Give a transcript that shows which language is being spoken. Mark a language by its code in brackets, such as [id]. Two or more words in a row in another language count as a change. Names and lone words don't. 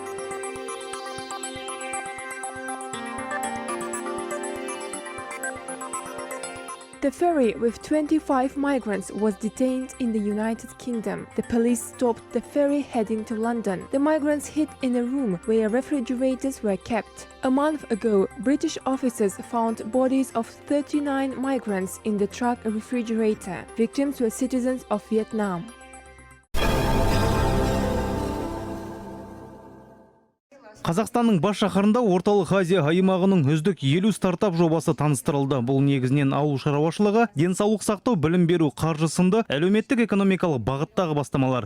[en] The ferry with 25 migrants was detained in the United Kingdom. The police stopped the ferry heading to London. The migrants hid in a room where refrigerators were kept. A month ago, British officers found bodies of 39 migrants in the truck refrigerator. Victims were citizens of Vietnam. [kk] Қазақстанның бас шаһарында Орталық Азия аймағының үздік 50 стартап жобасы таныстырылды. Бұл негізінен ауыл шаруашылығы, денсаулық сақтау, білім беру, қаржы сынды әлеуметтік экономикалық бағыттағы бастамалар.